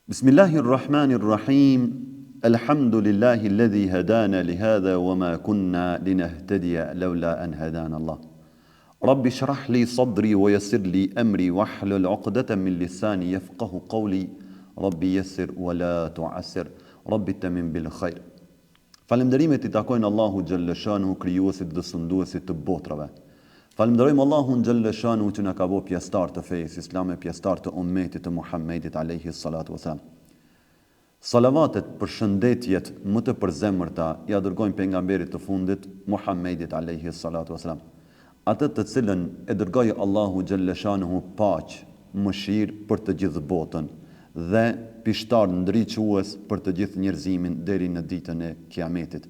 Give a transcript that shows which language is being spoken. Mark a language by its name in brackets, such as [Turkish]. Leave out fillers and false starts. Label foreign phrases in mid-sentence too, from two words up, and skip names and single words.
[Arabic] بسم الله الرحمن الرحيم. الحمد لله الذي هدانا لهذا وما كنا لنهتدي لولا أن هدانا الله. رب اشرح لي صدري ويسر لي أمري واحلل عقدة من لساني يفقه قولي. رب يسر ولا تعسر. رب تمم بالخير. [Albanian] Falënderimet I takojnë Allahu [Arabic] جل شأنه, [Albanian] krijuesit dhe sunduesit të botrave. Falënderojmë Allahun [Arabic] جل شأنه [Albanian] që na ka bërë pjesëtar të fesë islame, pjesëtar të ummetit të Muhammedit [Arabic] عليه الصلاة والسلام. [Albanian] Salavatet për shëndetjet më të përzemërta ja dërgojmë pejgamberit të fundit Muhammedit [Arabic] عليه الصلاة والسلام, [Albanian] atë të cilën e dërgoi Allahu [Arabic] جل شأنه [Albanian] paqë, mëshirë për të gjithë botën dhe pishtar ndriçues për të gjithë njerëzimin deri në ditën e Kiametit.